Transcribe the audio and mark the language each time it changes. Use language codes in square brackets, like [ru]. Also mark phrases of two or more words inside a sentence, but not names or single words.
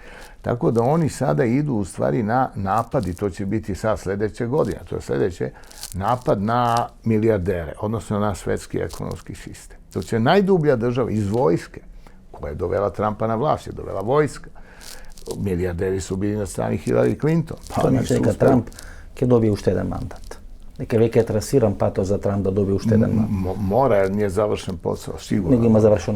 [sr] Tako da oni sada idu u stvari na napad, i to će biti sad sledeće godine, to je sledeće, napad na milijardere, odnosno na svetski ekonomski sistem. To će najdublja država iz vojske, koja je dovela Trumpa na vlast, je dovela vojska. Milijarderi su bili na strani Hillary Clinton. To znači neka Trump ќе dobije [mk] уште еден мандат. Дека веќе е трасиран патот за Трамп да добие уште еден мандат. Мора, [sr] jer nije završen posao, sigurno. [mk] Него има завршено,